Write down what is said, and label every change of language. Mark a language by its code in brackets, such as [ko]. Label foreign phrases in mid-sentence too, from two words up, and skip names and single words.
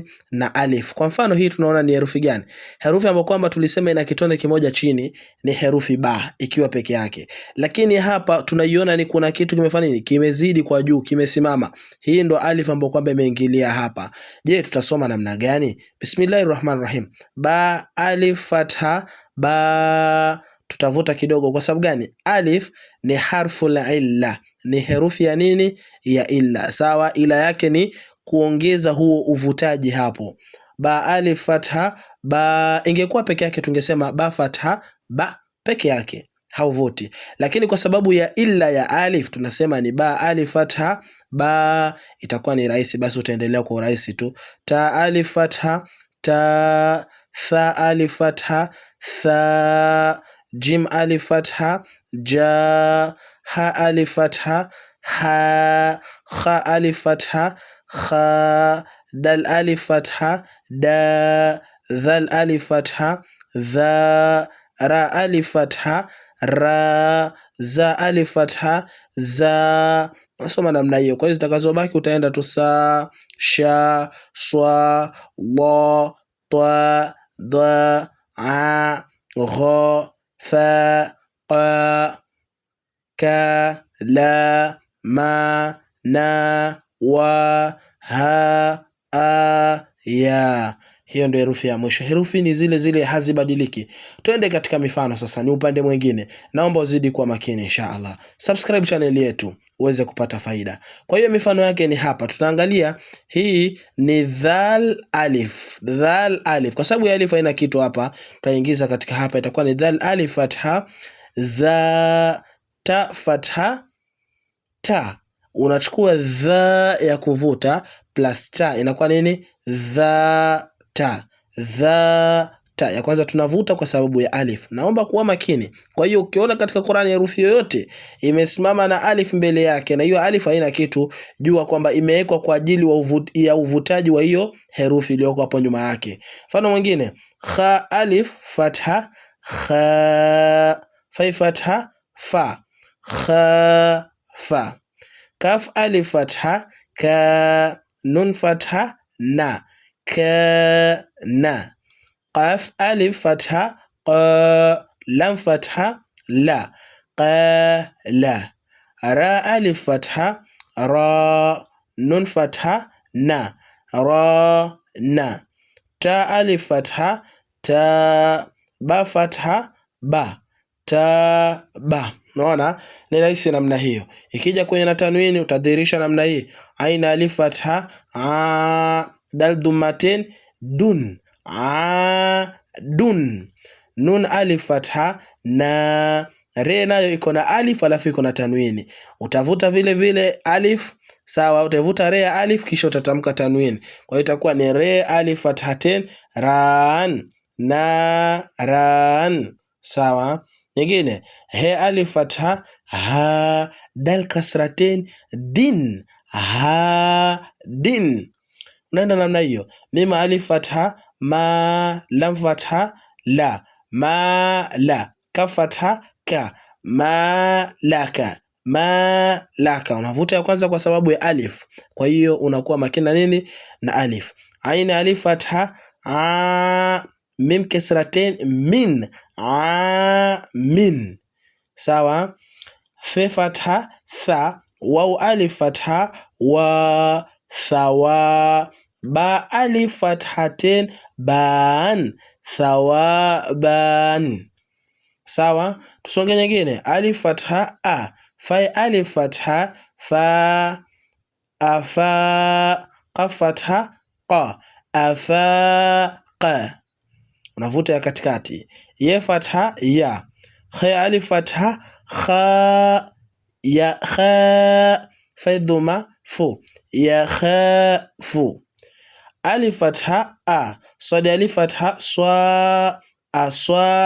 [sw] Na alif. Kwa mfano hii tunaona ni herufi gani? Herufi ambapo kwamba tulisema ina kitonde kimoja chini ni herufi ba ikiwa peke yake. Lakini hapa tunaiona ni kuna kitu kimefanya nini? Kimezidi kwa juu, kimesimama. Hii ndo alif ambayo kwamba imeingilia hapa. Je, tutasoma namna gani? [ar] بسم الله الرحمن الرحيم. [sw] Ba alif fatha ba. Tutavuta kidogo kwa sababu gani? Alif ni harfu la illa, ni herufi ya nini? Ya illa. Sawa, ila yake ni kuongeza huo uvutaji hapo. Ba alif fatha ba, ingekuwa peke yake tungesema ba fatha ba peke yake, hauvuti. Lakini kwa sababu ya illa ya alif tunasema ni ba alif fatha ba, itakuwa ni rahisi, basi utaendelea kwa urahisi tu. Ta alif fatha ta, tha alif fatha tha, jim alif fatha ja, ha alif fatha ha, kha alif fatha kha, dal alif fatha da, dhal alif fatha dha, ra alif fatha ra, za alif fatha za. Nasoma namna hiyo. Kwa hiyo zitakazobaki utaenda tu sa, sha, swa, la, ta, dha, a, gha, fa, qa, ka, la, ma, na, wa, ha, a, ya. Hiyo ndio herufi ya mwisho. Herufi ni zile zile, hazibadiliki. Twende katika mifano sasa, ni upande mwingine. Naomba uzidi kuwa makini inshallah. [en] Subscribe channel [sw] yetu uweze kupata faida. Kwa hiyo mifano yake ni hapa. Tutaangalia hii ni dhal alif. Dhal alif. Kwa sababu ya alif haina kitu hapa, tutaingiza katika hapa, itakuwa ni dhal alif fatha dha, ta fatha ta. Unachukua dha ya kuvuta plus ta, inakuwa nini? Dha ta. Dha ta ya kwanza tunavuta kwa sababu ya alif. Naomba kuwa makini. Kwa hiyo ukiona katika Qur'ani herufi yoyote imesimama na alif mbele yake na hiyo alif haina kitu, jua kwamba imewekwa kwa ajili ya uvutaji wa hiyo herufi iliyoko hapo nyuma yake. Mfano mwingine, kha alif fatha kha, fa fatha fa, kha fa. Kaf alif fatha ka, nun fatha na, ka na. Qaf alif fatha qa, lam fatha la, qa la. Ra alif fatha ra, nun fatha na, ra na. Ta alif fatha ta, ba fatha ba, ta ba. Unaona ni rahisi namna hiyo. Ikija kwenye na tanwini utadhihirisha namna hii. Aina alif fatha a, dal dhammatain dun, a dun. Nun alif fatha na, re nayo iko na alif alafu iko na tanwini. Utavuta vile vile alif, sawa, utavuta re ya alif kisha utatamka tanwini. Kwa hiyo itakuwa ni re alif fathatain ran, na ran, sawa. Nyingine, he alif fatha ha, dal kasratain din, ha din. Unaenda namna hiyo. Mim alif fatha ma, lam fatha la, ma la. Kaf fatha ka, ma laka, ma laka. Unavuta ya kwanza kwa sababu ya alif. Kwa hiyo unakuwa makini na nini? Na alif. Ain alif fatha a, mim kasratain min, a min, sawa. Fe fatha tha, waw alif fatha wa, thawa. Ba alif fathatain ban, thawaban, sawa. Tusonge nyingine, alif fatha a, fa alif fatha fa, afa. Qaf fatha qa, afaqa. Unavuta ya katikati. Ye fatha ya, kha alif fatha kha, ya kha. Fa dhamma fu, ya khafu. Alif fatha a, sad alif fatha swa, aswa.